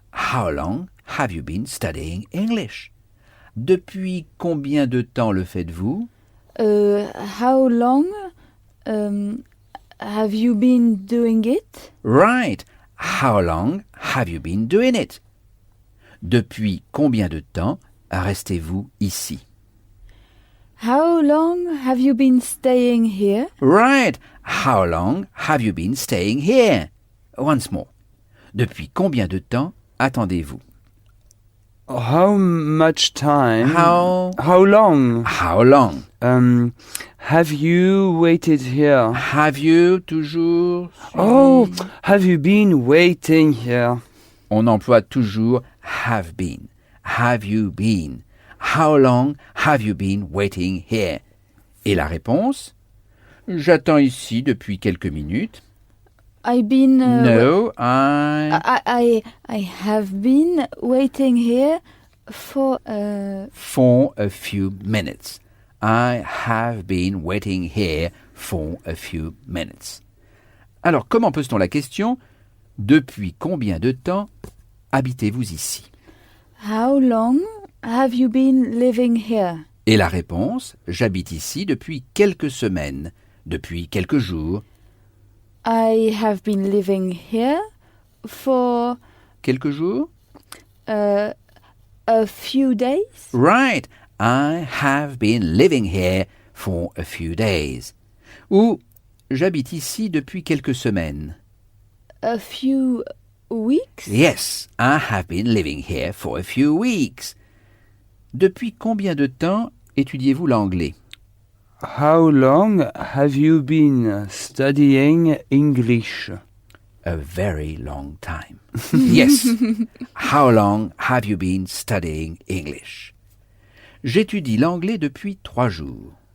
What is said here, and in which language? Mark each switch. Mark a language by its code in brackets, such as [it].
[en] How long have you been studying English? [fr] Depuis combien de temps le faites-vous? [en] How long have you been doing it? Right. How long have you been doing it? [fr] Depuis combien de temps restez-vous ici? [en] How long have you been staying here? Right. How long have you been staying here? Once more. [fr] Depuis combien de temps attendez-vous? [en] How much time? How long? How long? Have you waited here? Have you toujours? Oh, have you been waiting here? [fr] On emploie toujours [en] have been. Have you been? How long have you been waiting here? [fr] Et la réponse? J'attends ici depuis quelques minutes. [en] I've been. No, I have been waiting here for. For a few minutes. I have been waiting here for a few minutes. [fr] Alors, comment pose-t-on la question? Depuis combien de temps habitez-vous ici? [en] How long have you been living here? [fr] Et la réponse? J'habite ici depuis quelques semaines, depuis quelques jours. [en] I have been living here for [fr] Quelques jours? [en] a few days. Right. I have been living here for a few days. [fr] Ou j'habite ici depuis quelques semaines. [en] A few weeks. Yes, I have been living here for a few weeks. [fr] Depuis combien de temps étudiez-vous l'anglais? [en] How long have you been studying English? A very long time. Yes. How long have you been studying English? [fr] J'étudie l'anglais depuis 3 jours.